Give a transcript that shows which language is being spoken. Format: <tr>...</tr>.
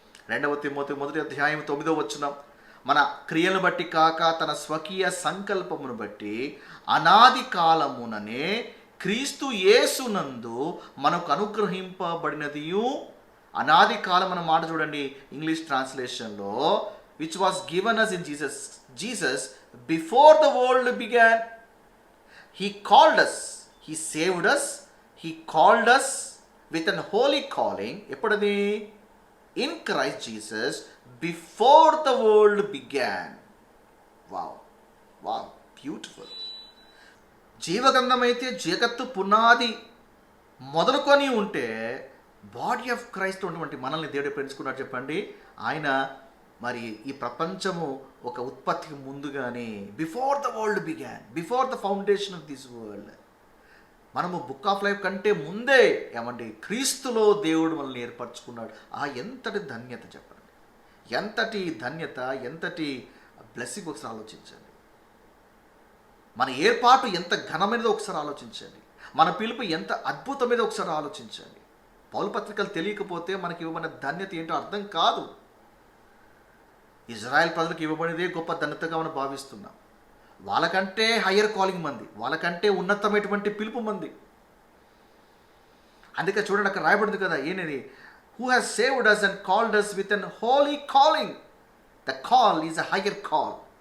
<te>2 Timothy 1:9 మన క్రియలను బట్టి కాక తన స్వకీయ సంకల్పమును బట్టి అనాది కాలముననే క్రీస్తు యేసునందు మనకు అనుగ్రహింపబడినదియు. అనాది కాలం అన్న మాట చూడండి English ట్రాన్స్లేషన్లో,</te> <en>Which was given us in Jesus before the world began. He called us, he saved us, he called us with an holy calling.</en> <te>ఎప్పుడది?</te> <en>In Christ Jesus before the world began. Wow, wow, beautiful.</en> <te>జీవగ్రంథం అయితే జగత్తు పునాది మొదలుకొని ఉంటే, body of Christ ఉన్నటువంటి మనల్ని దేవుడు పెంచుకున్నాడు చెప్పండి. ఆయన మరి ఈ ప్రపంచము ఒక ఉత్పత్తికి ముందుగానే,</te> <en>before the world began, before the foundation of this world,</en> <te>మనము బుక్ ఆఫ్ లైఫ్ కంటే ముందే ఏమండి క్రీస్తులో దేవుడు మనల్ని ఏర్పరచుకున్నాడు. ఎంతటి ధన్యత చెప్పండి, ఎంతటి ధన్యత, ఎంతటి బ్లెస్సింగ్ ఒకసారి ఆలోచించండి. మన ఏర్పాటు ఎంత ఘనమైనదో ఒకసారి ఆలోచించండి. మన పిలుపు ఎంత అద్భుతమైనదో ఒకసారి ఆలోచించండి. పౌలు పత్రికలు తెలియకపోతే మనకి ఇవ్వబడిన ధన్యత ఏంటో అర్థం కాదు. ఇజ్రాయెల్ ప్రజలకు ఇవ్వబడినదే గొప్ప ధన్యతగా మనం భావిస్తున్నాం. వాళ్ళకంటే హయ్యర్ కాలింగ్ మంది, వాళ్ళకంటే ఉన్నతమైనటువంటి పిలుపు మంది. అందుకే చూడండి అక్కడ రాయబడింది కదా, ఏంటి?</te> <en>Who has saved us and called us with an holy calling. The call is a higher call.</en>